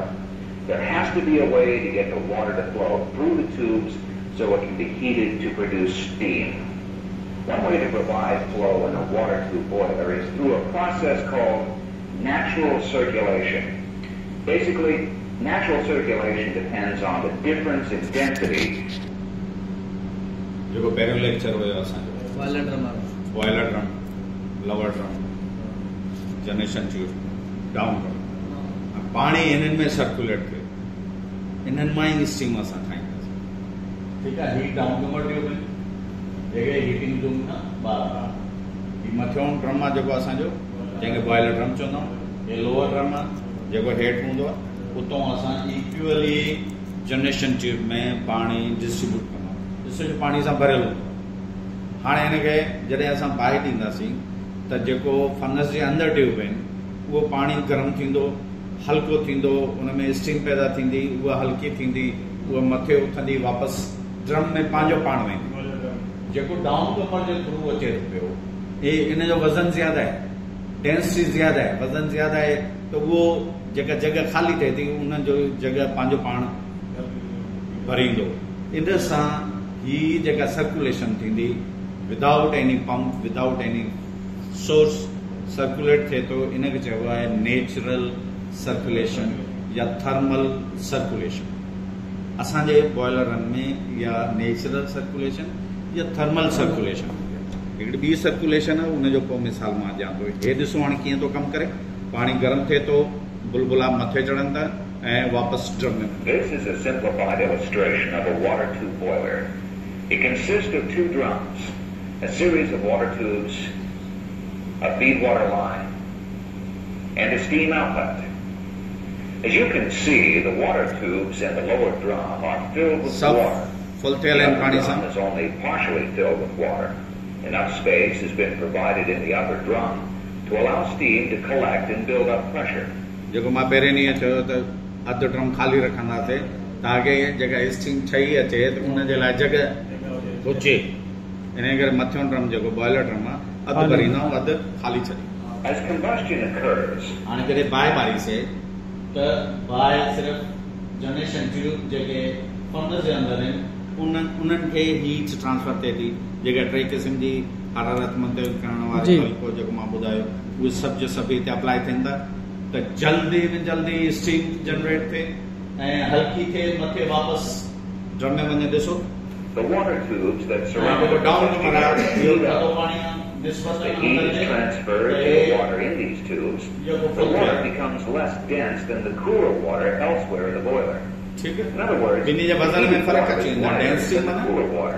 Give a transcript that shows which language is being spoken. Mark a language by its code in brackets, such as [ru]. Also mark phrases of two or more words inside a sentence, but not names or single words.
[en] There has to be a way to get the water to flow through the tubes so it can be heated to produce steam. One way to provide flow in a water tube boiler is through a process called natural circulation. Basically, natural circulation depends on the difference in density. [sd] जो पहिरियों लेक्चर हुयो असांजो [en] boiler drum lower drum generation tube down drum [sd] पानी इन्हनि में सर्कुलेट थिए इन्हनि मां ई स्टीम असां ठाहींदासीं ठीकु आहे [en] heat down comer tube [sd] में जेके [en] heating zone [sd] खां ॿाहिरि हीउ मथियों ड्रम आहे जेको असांजो जंहिंखे [en] boiler drum [sd] चवंदा आहियूं हे [en] lower drum [sd] आहे जेको हेठि हूंदो आहे उतो असां [en] equally generation tube [sd] में पानी डिस्ट्रीब्यूट कंदा आहियूं ॾिसो जो पानी सां भरियल हूंदो हाणे हिनखे जॾहिं असां ॿाहिरि ॾींदासीं त जेको फनस जे अंदरि ट्यूब आहिनि उहो पाणी गरम थींदो हल्को थींदो उन में स्टीम पैदा थींदी उहा हल्की थींदी उहा मथे उथंदी वापसि ड्रम में पंहिंजो पाण वेंदी जेको [en] down comer [sd] जे थ्रू अचे थो पियो इन जो वज़न ज़्यादा आहे डेंसिटी ज़्यादा आहे वज़न ज़्यादा आहे त उहो जेका जगह खाली थिए थी उन जो जगह पंहिंजो पाण भरींदो इन सां ही जेका सर्कुलेशन थींदी [en] without any pump without any source [sd] सर्कुलेट थिए थो इनखे चइबो आहे [en] natural circulation [sd] या [en] thermal circulation [sd] असांजे बॉयलरनि में या [en] natural circulation [sd] या [en] thermal circulation [sd] हिकिड़ी ॿी सर्कुलेशन आहे उनजो पोइ मिसाल मां ॾियां थो हे ॾिसो हाणे कीअं थो कमु करे पाणी गरम थिए थो बुलबुला मथे चढ़नि था ऐं वापसि ड्रम में [en] This is a simplified illustration of a water tube boiler. It consists of two drums, a series of water tubes, a feed water line, and a steam outlet. As you can see, the water tubes in the lower drum are filled with water. The upper drum is only partially filled with water. Enough space has been provided in the upper drum to allow steam to collect and build up pressure. [sd] जेको मां पहिरें ॾींहुं चयो त अधु ड्रम ख़ाली रखंदासीं ताकि जेका स्टीम ठही अचे त उन जे लाइ जॻह हुजे इन करे मथियों ड्रम जेको [en] boiler drum [sd] आहे अधु भरींदा आहियूं अधु ख़ाली छॾींदा [en] As combustion occurs, [sd] हाणे जॾहिं बाहि बारीसीं त बाहि सिर्फ़ु [en] generation tube [sd] जेके फर्नेस जे अंदरि आहिनि उन्हनि खे [en] heat transfer [sd] थिए थी जेका टे क़िस्म जी हरारत मुंतक़िल करण वारी हल्को जेको मां ॿुधायो उहे सभु जो सभु हिते अप्लाई थियनि था त जल्दी में जल्दी [en] steam generate [sd] थिए हल्की थे मथे वापस ड्रम में वञे ॾिसो [en] The water tubes that surround the combustion area. The heat is transferred to the water in these tubes. The water becomes less dense than the cooler water elsewhere in the boiler. In other words, the heat water is lighter than the cooler water.